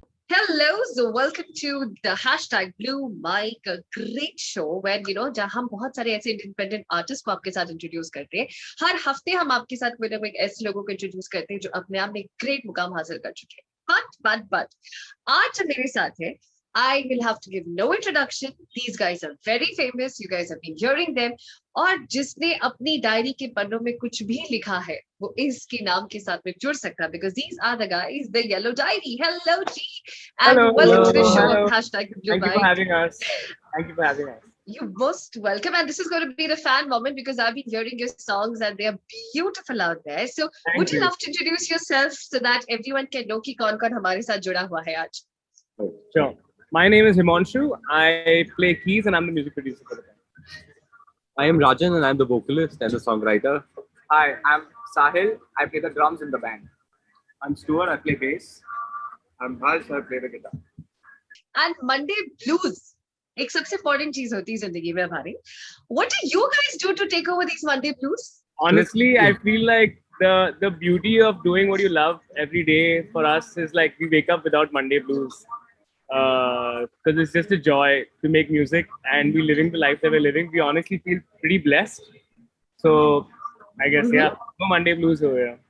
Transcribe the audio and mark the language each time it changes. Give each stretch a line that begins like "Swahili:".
English: Hello, so welcome to the hashtag Blue Mic, a great show where
Hindi: जहाँ हम बहुत सारे ऐसे इंडिपेंडेंट आर्टिस्ट को आपके साथ इंट्रोड्यूस करते हैं. हर हफ्ते हम आपके साथ कोई ना कोई ऐसे लोगों को इंट्रोड्यूस करते हैं जो अपने आप में एक ग्रेट मुकाम हासिल कर चुके हैं.
English: But
Hindi: आज जो मेरे साथ है,
English: I will have to give no introduction. These guys are very famous. You guys have been hearing them.
Hindi: और जिसने अपनी डायरी के पन्नों में कुछ भी लिखा है, वो इसके नाम के साथ में जुड़ सकता है.
English: Because these are the guys, the Theyellowdiary. Hello, G, and welcome to the show of hashtag Blue Thank you for having us. Thank you for having us. You're most welcome. And this is going to be the fan moment because I've been hearing your songs and they are beautiful out there. So would you love to introduce yourself so that everyone can know
Hindi: कि कौन-कौन हमारे साथ जुड़ा हुआ है आज?
English: Sure. My name is Himanshu. I play keys and I'm the music producer for the band. I am Rajan and I'm the vocalist and the songwriter. Hi, I'm Sahil. I play the drums in the band. I'm Stuart. I play bass. I'm Harsh. I play the guitar. And Monday Blues.
Hindi: एक सबसे important चीज होती है जिंदगी में हमारी.
English: What do you guys do to take over these Monday Blues? Honestly, I feel like the beauty of doing what you love every day for us is like we wake up without Monday Blues. Because it's just a joy to make music and we're living the life that we're living. We honestly feel pretty blessed. So I guess, yeah, no Monday Blues over here.